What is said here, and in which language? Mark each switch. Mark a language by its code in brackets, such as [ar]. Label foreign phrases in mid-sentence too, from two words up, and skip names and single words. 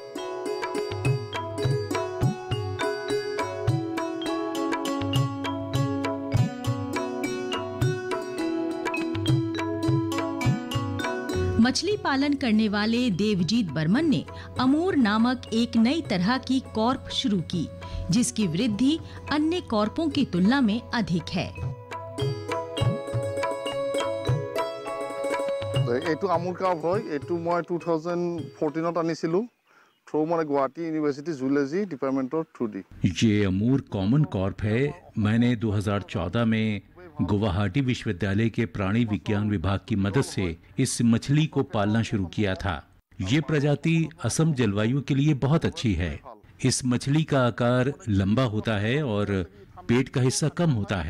[hi] मछली पालन करने वाले देवजीत बर्मन ने अमूर नामक एक नई तरह की कॉर्प शुरू की, जिसकी वृद्धि अन्य कॉर्पों की तुलना में अधिक है। [as] এইটো আমুৰ কাপ হয়। এইটো মই 2014 আনিছিলো থ্ৰু মানে গুৱাহাটী ইউনিভাৰ্চিটি জুলজি ডিপাৰ্টমেন্টৰ থ্ৰু দি। [hi] ये अमूर [en] common carp [hi] है। मैंने 2014 में गुवाहाटी विश्वविद्यालय के प्राणी विज्ञान विभाग की मदद से इस मछली को पालना शुरू किया था। ये प्रजाति असम जलवायु के लिए बहुत अच्छी है। इस मछली का आकार लंबा होता है और पेट का हिस्सा कम होता है।